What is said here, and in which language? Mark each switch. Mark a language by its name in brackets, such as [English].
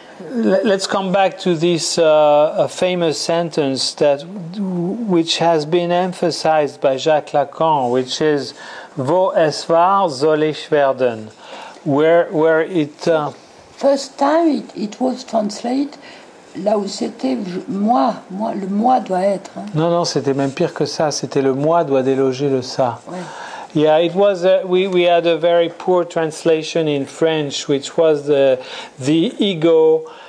[English] Let's come back to this famous sentence which has been emphasized by Jacques Lacan, which is [German] "Wo es war, soll ich werden," [English] where it first time it was translated [French] là où c'était moi, le moi doit être. Hein. Non, c'était même pire que ça. C'était le moi doit déloger le ça. Ouais. [English] Yeah, it was. We had a very poor translation in French, which was the ego